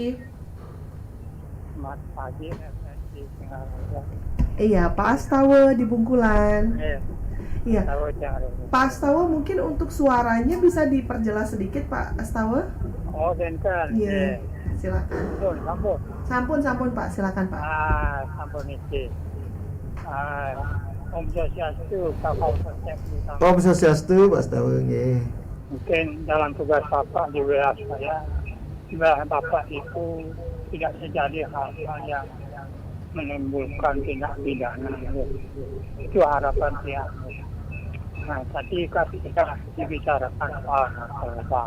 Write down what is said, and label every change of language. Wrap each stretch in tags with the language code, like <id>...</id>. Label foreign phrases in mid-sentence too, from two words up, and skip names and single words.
<id>Selamat pagi RRI. Iya, Pak Astawa di Bungkulan. Iya. Pak Astawa, mungkin untuk suaranya bisa diperjelas sedikit, Pak Astawa? Oh, bentar. Iya. Silakan. Sampun Pak, silakan Pak.</id> <ban>Sampun iki.</ban> <id>Om Swastiastu, Kapolsek. Om Swastiastu, Pak Astawa nggih. Mungkin dalam tugas Bapak di wilayah saya, wilayah Bapak itu tidak terjadi hal-hal yang menimbulkan tindak pidana. Itu harapan saya. Nah, tadi kita dibicarakan soal narkoba.</id>